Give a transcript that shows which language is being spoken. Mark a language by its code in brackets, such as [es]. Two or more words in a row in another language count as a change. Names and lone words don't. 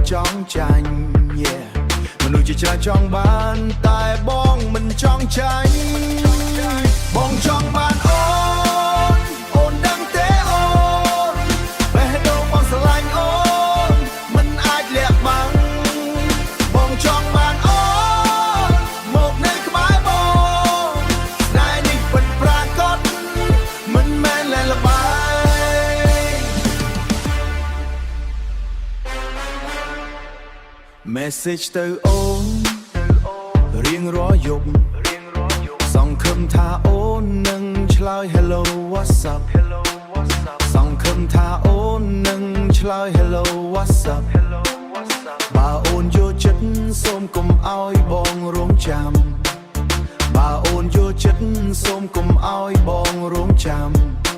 [km] ចង់ចាញ់ yeah មនុស្សជាច្រើនចង់បានតែបងមិនចង់ចាញ់បងចង់បានអូនអូនដឹងទេអូនបេះដូងបងស្រឡាញ់អូនមិនអាចលាក់បាំងបងចង់បានអូនមកនៅក្បែរបងស្នេហ៍នេះពិតប្រាកដមិនមែនលែងល្បែង message ទៅអូនរៀងរាល់យប់សង្ឃឹមថាអូននឹងឆ្លើយ [en] hello what's up [km] សង្ឃឹមថាអូននឹងឆ្លើយ [en] hello what's up [km] បើអូនយកចិត្តសូមកុំឲ្យបងរងចាំបើអូនយកចិត្តសូមកុំឲ្យបងរងចាំ